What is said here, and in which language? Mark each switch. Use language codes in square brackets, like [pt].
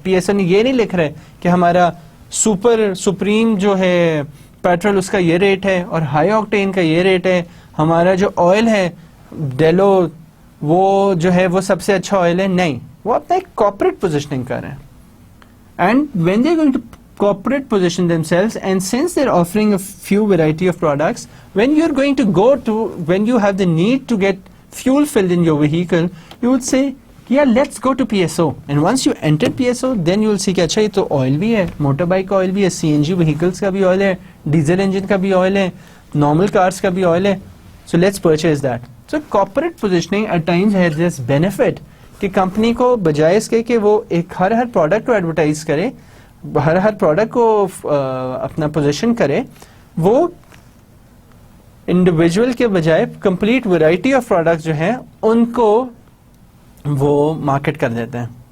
[ur] اب P S O نے یہ نہیں لکھ رہے کہ ہمارا سپریم جو ہے پیٹرول اس کا یہ ریٹ ہے اور ہائی آکٹین کا یہ ریٹ ہے, ہمارا جو آئل ہے ڈیلو وہ جو ہے وہ سب سے اچھا آئل ہے. نہیں, وہ اپنا ایک کارپوریٹ پوزیشننگ کر رہے ہیں. [en] and when they are going to corporate position themselves, and since they're offering a few variety of products, when you're going to go to, when you have the need to get fuel filled in your vehicle, you would say yeah let's go to PSO, and once you enter PSO then you will see [ur] کہ اچھا یہ تو oil بھی ہے, motor bike کا oil بھی ہے, CNG vehicles کا بھی آئل ہے, [en] Diesel engine کا بھی oil ہے, نارمل کارز کا بھی آئل ہے, so let's purchase that. So corporate positioning at times has this benefit [ur] کہ کمپنی کو بجائے اس کے کہ وہ ایک ہر پروڈکٹ کو ایڈورٹائز کرے, ہر پروڈکٹ کو اپنا پوزیشن کرے, وہ انڈیویجول کے بجائے کمپلیٹ ویرائٹی آف پروڈکٹس جو ہیں ان کو وہ مارکیٹ کر دیتے ہیں.